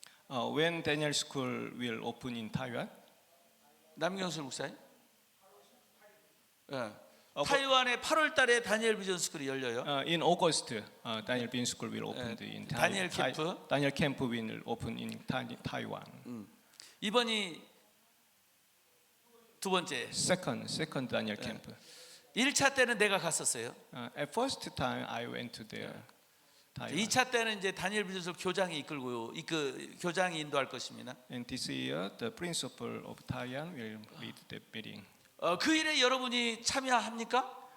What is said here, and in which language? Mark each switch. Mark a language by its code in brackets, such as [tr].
[en] When Daniel School will open in Taiwan? [ko] 남경술 목사님? 예. 타이완에 8월 달에 다니엘 비전 스쿨이 열려요. [en] In August, Daniel Vision School will open in Daniel Camp. Daniel Camp will open in Taiwan. [ko] 이번이 두 번째. [en] Second Daniel Camp. [ko] 1차 때는 내가 갔었어요. [en] At first time I went to there. Taiwan. [ko] 2차 때는 이제 다니엘 비전 스쿨 교장이 이끌고 교장이 인도할 것입니다. [en] And this year, the principal of Taiwan will lead the meeting. [ko] 그 일에 여러분이 참여합니까?